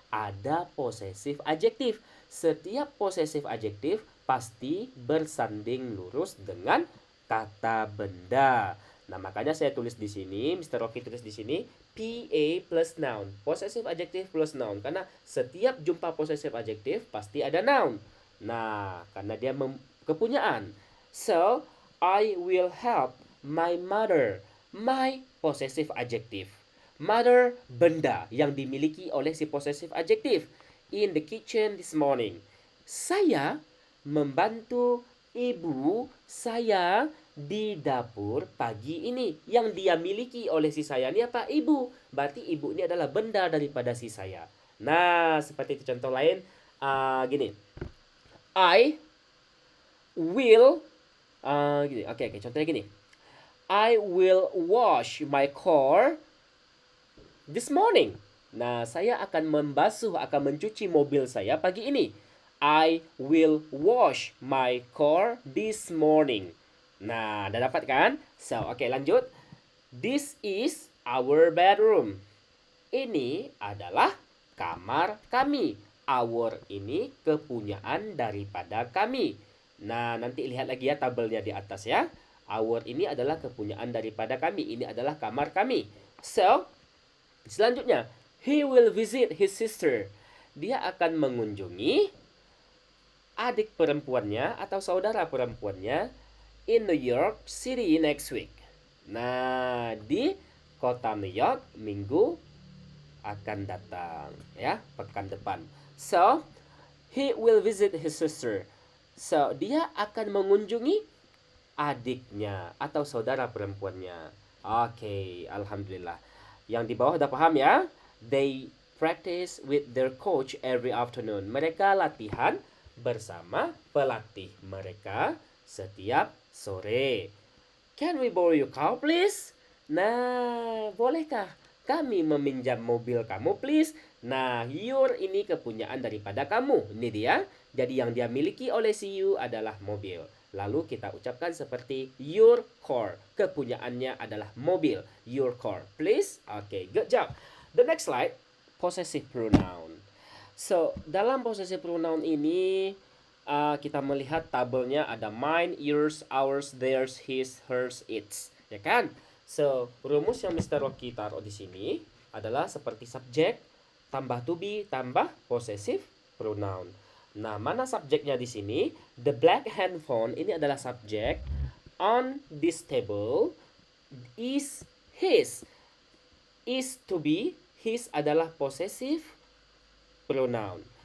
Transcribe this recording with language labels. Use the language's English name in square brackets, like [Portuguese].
[Indonesian] Ada possessive adjective. Setiap possessive adjective pasti bersanding lurus dengan kata benda. Nah, makanya saya tulis di sini, Mr. Rocky tulis di sini, PA plus noun. Possessive adjective plus noun. Karena setiap jumpa possessive adjective pasti ada noun. Nah, karena dia kepunyaan. [English] So, I will help my mother. My possessive adjective. [Indonesian] Mother, benda yang dimiliki oleh si possessive adjective. [English] In the kitchen this morning. [Indonesian] Saya membantu ibu saya di dapur pagi ini. Yang dia miliki oleh si saya ini apa? Ibu. Berarti ibu ini adalah benda daripada si saya. Nah, seperti itu contoh lain. Gini. [English] I will [Indonesian] gini. Oke, contohnya gini. [English] I will wash my car this morning. [Indonesian] Nah, saya akan mencuci mobil saya pagi ini. [English] I will wash my car this morning. [Indonesian] Nah, udah dapat kan? So, oke, lanjut. [English] This is our bedroom. [Indonesian] Ini adalah kamar kami. Our ini kepunyaan daripada kami. Nah, nanti lihat lagi ya tabelnya di atas ya. Our ini adalah kepunyaan daripada kami. Ini adalah kamar kami. [English] So, [Indonesian] selanjutnya, [English] he will visit his sister. [Indonesian] Dia akan mengunjungi adik perempuannya atau saudara perempuannya [English] in New York City next week. [Indonesian] Nah, di kota New York minggu akan datang ya, pekan depan. [English] So, he will visit his sister. [Indonesian] So, dia akan mengunjungi adiknya atau saudara perempuannya. Oke, alhamdulillah. Yang di bawah udah paham ya? [English] They practice with their coach every afternoon. [Indonesian] Mereka latihan bersama pelatih mereka setiap sore. [English] Can we borrow your car, please? [Indonesian] Nah, bolehkah kami meminjam mobil kamu, please? Nah, your ini kepunyaan daripada kamu. Ini dia. Jadi yang dia miliki oleh si you adalah mobil. Lalu kita ucapkan seperti [English] your car. [Indonesian] Kepunyaannya adalah mobil. [English] Your car, please. Okay, good job. The next slide, possessive pronoun. [Indonesian] So, dalam possessive pronoun ini kita melihat tabelnya ada mine, yours, ours, theirs, his, hers, its. Ya kan? So, rumus yang Mr. Rocky taruh di sini adalah seperti subjek tambah to be tambah possessive pronoun. Nah, mana subjeknya di sini? [English] The black handphone [Indonesian] ini adalah subjek. [English] On this table is his. Is to be, his [Indonesian] adalah [English] possessive pronoun.